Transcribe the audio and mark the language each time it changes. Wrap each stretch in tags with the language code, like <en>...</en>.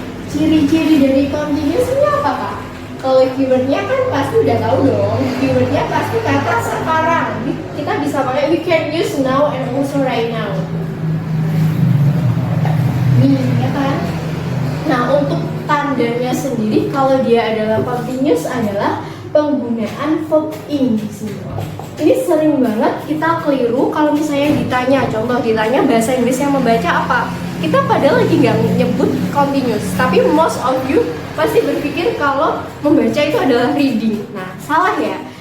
<id>Ciri-ciri dari continuous ini apa, Kak? Kalau keywordnya kan pasti udah tahu dong. Keywordnya pasti kata sekarang. Kita bisa pakai</id> <en>we can use now and also right now.</en> <id>Nih, ya kan? Nah, untuk tandanya sendiri kalau dia adalah continuous adalah penggunaan verb ing di sini. Ini sering banget kita keliru kalau misalnya ditanya, contoh ditanya bahasa Inggris yang membaca apa. Kita padahal lagi nggak nyebut continuous, tapi</id> <en>most of you</en> <id>pasti berpikir kalau membaca itu adalah reading. Nah, salah ya.</id>